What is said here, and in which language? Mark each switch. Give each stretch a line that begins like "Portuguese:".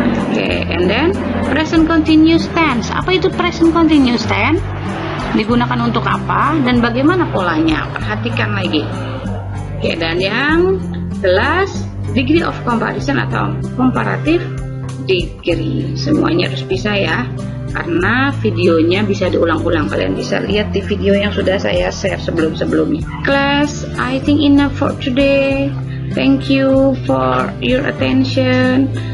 English: Oke, and then present continuous tense.
Indonesian: Apa itu present continuous tense? Digunakan untuk apa dan bagaimana polanya? Perhatikan lagi. Oke, dan yang jelas degree of comparison atau comparative degree. Semuanya harus bisa ya, karena videonya bisa diulang-ulang. Kalian bisa lihat di video yang sudah saya share sebelum-sebelumnya.
English: Class, I think enough for today. Thank you for your attention.